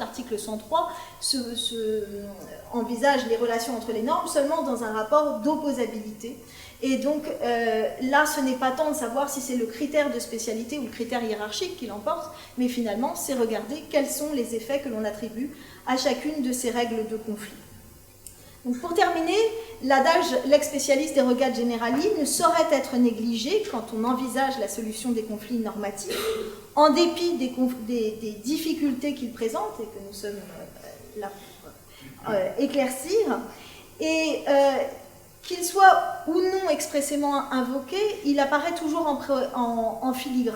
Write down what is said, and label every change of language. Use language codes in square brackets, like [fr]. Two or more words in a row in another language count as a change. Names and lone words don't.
[fr] L'article 103 envisage les relations entre les normes seulement dans un rapport d'opposabilité. Et donc là, ce n'est pas tant de savoir si c'est le critère de spécialité ou le critère hiérarchique qui l'emporte, mais finalement, c'est regarder quels sont les effets que l'on attribue à chacune de ces règles de conflit. Donc pour terminer, l'adage « [la] lex specialis derogat generali [fr] » ne saurait être négligé quand on envisage la solution des conflits normatifs, en dépit des difficultés qu'il présente et que nous sommes là pour éclaircir. Et qu'il soit ou non expressément invoqué, il apparaît toujours en filigrane.